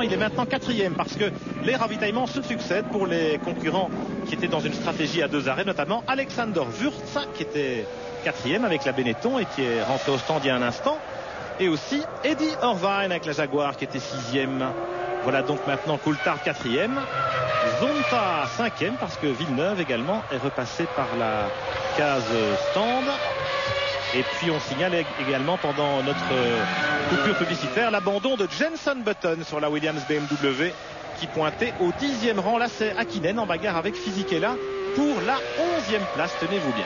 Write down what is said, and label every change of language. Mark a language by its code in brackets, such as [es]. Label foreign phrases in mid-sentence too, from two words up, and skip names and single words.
[fr] Il est maintenant 4e parce que les ravitaillements se succèdent pour les concurrents qui étaient dans une stratégie à 2 arrêts, notamment Alexander Wurz qui était 4e avec la Benetton et qui est rentré au stand il y a un instant. Et aussi Eddie Irvine avec la Jaguar qui était 6e. Voilà donc maintenant Coulthard 4e. Zonta 5e parce que Villeneuve également est repassé par la case stand. Et puis on signale également pendant notre coupure publicitaire l'abandon de Jenson Button sur la Williams BMW qui pointait au 10e rang. Là c'est Hakkinen en bagarre avec Fisichella pour la 11e place, tenez-vous bien.